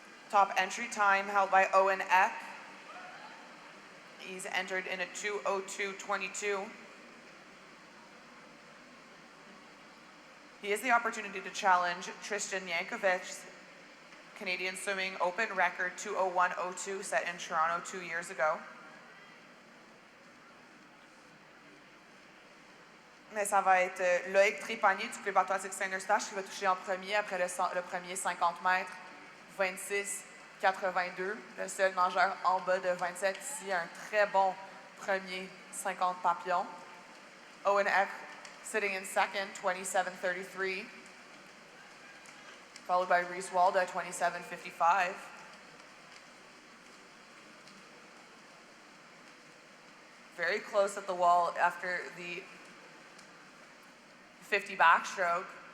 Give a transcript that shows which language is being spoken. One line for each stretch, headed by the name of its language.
English: Top entry time held by Owen Eck. He's entered in a 2:02.22. He has the opportunity to challenge Tristan Yankovic's Canadian Swimming Open record 2:01.02 set in Toronto 2 years ago.
French: Mais ça va être Loïc Trépanier du Club aquatique Saint-Eustache qui va toucher en premier après le premier 50 mètres, 26.82. Le seul nageur en bas de 27 ici, un très bon premier 50 papillons.
English: Owen Eck sitting in second, 27.33. Followed by Reese Walda, 27.55. very close at the wall after the 50 backstroke.